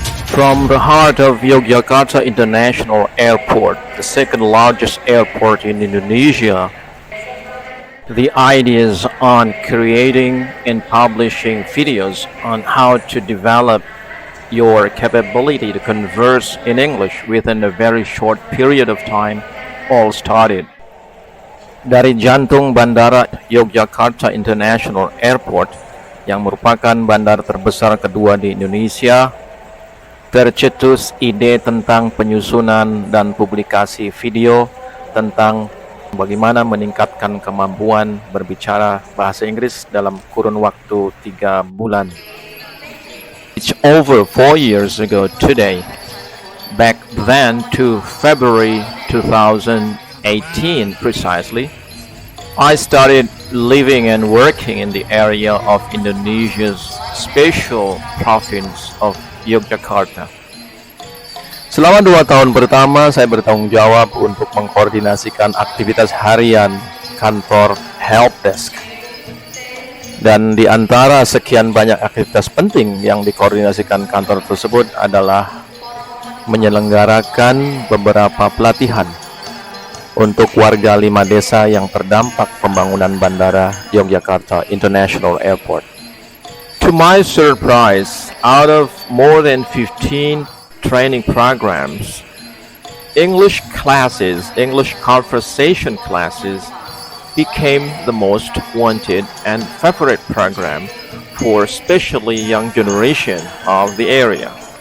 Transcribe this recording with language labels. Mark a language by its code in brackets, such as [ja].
[en] From the heart of Yogyakarta International Airport, the second largest airport in Indonesia, the ideas on creating and publishing videos on how to develop your capability to converse in English within a very short period of time all started. [id] Dari jantung Bandara Yogyakarta International Airport, yang merupakan bandara terbesar kedua di Indonesia, tercetus ide tentang penyusunan dan publikasi video tentang bagaimana meningkatkan kemampuan berbicara bahasa Inggris dalam kurun waktu 3 bulan. [en] It's over 4 years ago today. Back then to February 2018 precisely, I started living and working in the area of Indonesia's special province of Yogyakarta. [id] Selama 2 tahun pertama, saya bertanggung jawab untuk mengkoordinasikan aktivitas harian kantor helpdesk. Dan di antara sekian banyak aktivitas penting yang dikoordinasikan kantor tersebut adalah menyelenggarakan beberapa pelatihan untuk warga 5 desa yang terdampak pembangunan Bandara Yogyakarta International Airport. [en] To my surprise, out of more than 15 training programs, English conversation classes became the most wanted and favorite program for especially young generation of the area.